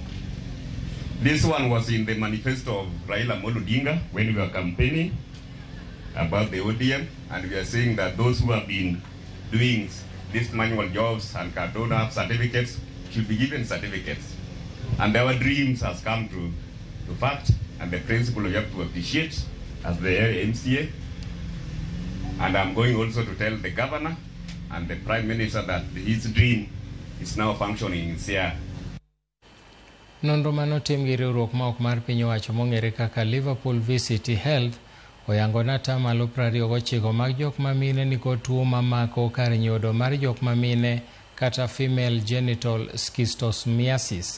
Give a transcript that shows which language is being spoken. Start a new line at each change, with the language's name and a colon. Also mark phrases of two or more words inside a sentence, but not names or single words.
English: This one was in the manifesto of Raila Amolo Odinga when we were campaigning about the ODM, and we are saying that those who have been doing these manual jobs and don't have certificates should be given certificates. And our dreams has come to fact, and the principle you have to appreciate as the MCA. And I'm going also to tell the governor and the prime minister that his dream is now functioning in Siaya.
Luo (Kenya and Tanzania): Nonro manotim gi riwruok ma ok mar piny owacho mong'ere kaka Liverpool VCT Health oyango ni 29% mag jok mamine nikod tuo mamako kar nyodo mar jok mamine kata
English: female genital schistosomiasis.